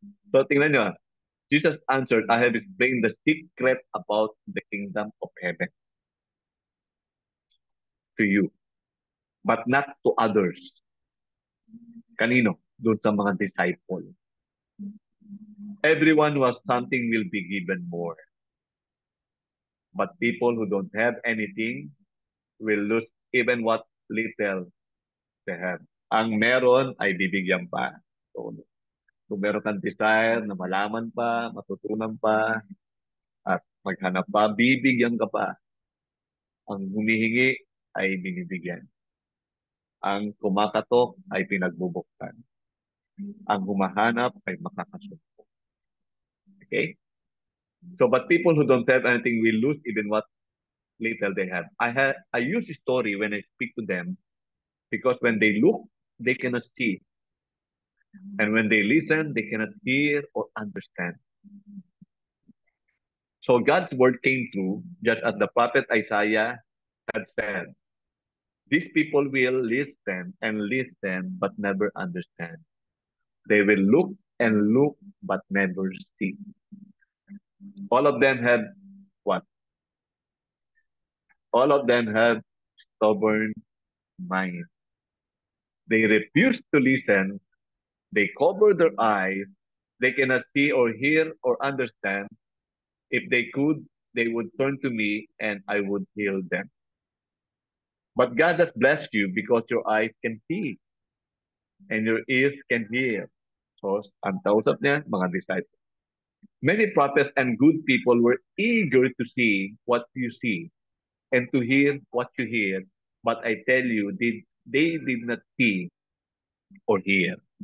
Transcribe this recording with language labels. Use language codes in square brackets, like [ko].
[en] So tingnan nyo, Jesus answered, I have explained the secret about the kingdom of heaven to you, but not to others. [tl] Kanino? Doon sa mga disciple. [en] Everyone who has something will be given more. But people who don't have anything will lose even what little they have. [tl] Ang meron ay bibigyan pa. So, kung meron kang desire na malaman pa, matutunan pa, at maghanap pa, bibigyan ka pa. Ang humihingi ay binibigyan. Ang kumakatok ay pinagbubuksan. Ang humahanap ay makakasumpong. [en] Okay? So, but people who don't have anything will lose even what little they have. I use a story when I speak to them because when they look, they cannot see. And when they listen, they cannot hear or understand. So God's word came true, just as the prophet Isaiah had said. These people will listen and listen, but never understand. They will look and look, but never see. All of them have what? All of them have stubborn mind. They refuse to listen. They cover their eyes. They cannot see or hear or understand. If they could, they would turn to me and I would heal them. But God has blessed you because your eyes can see and your ears can hear. [tl] So, ang kausap niya, mga disciples. [en] Many prophets and good people were eager to see what you see and to hear what you hear. But I tell you, they did not see or hear.